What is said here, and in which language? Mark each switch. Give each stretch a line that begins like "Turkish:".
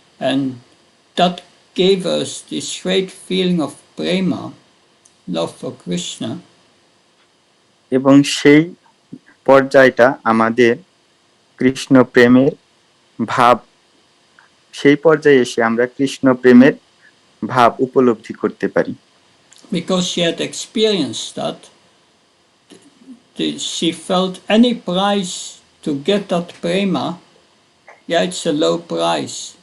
English: And that gave us this great feeling of prema, love for Krishna.
Bangla: এবং সেই পর্যায়টা আমাদের কৃষ্ণ প্রেমের ভাব, সেই পর্যায়ে এসে আমরা কৃষ্ণ প্রেমের ভাব উপলব্ধি করতে পারি।
English: Because she had experienced that, she felt any price to get that prema, yeah, it's a low price.